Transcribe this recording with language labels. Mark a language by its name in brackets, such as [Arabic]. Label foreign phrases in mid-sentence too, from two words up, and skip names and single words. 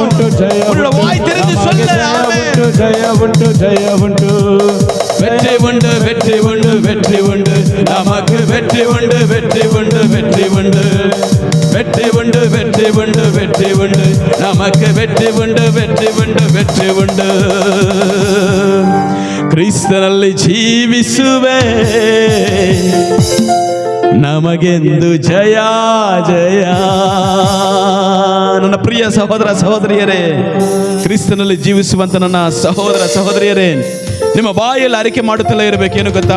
[Tamil] உன்னோட வாய் திறந்து சொல்லு. ஆமே, ஜெய உண்டு ஜெய உண்டு. வெற்றி உண்டு வெற்றி உண்டு வெற்றி உண்டு, நமக்கு வெற்றி உண்டு வெற்றி உண்டு வெற்றி உண்டு. வெற்றி உண்டு வெற்றி உண்டு வெற்றி உண்டு, நமக்கு வெற்றி உண்டு வெற்றி உண்டு வெற்றி உண்டு [Kannada] ಕ್ರಿಸ್ತನಲ್ಲಿ ಜೀವಿಸುವೆ ನಮಗೆಂದು ಜಯ ಜಯ. ನನ್ನ ಪ್ರಿಯ ಸಹೋದರ ಸಹೋದರಿಯರೇ, ಕ್ರಿಸ್ತನಲ್ಲಿ ಜೀವಿಸುವಂತ ನನ್ನ ಸಹೋದರ ಸಹೋದರಿಯರೇ, ನಿಮ್ಮ ಬಾಯಲ್ಲಿ ಅರಿಕೆ ಮಾಡುತ್ತಲೇ ಇರಬೇಕೇನು ಗೊತ್ತಾ?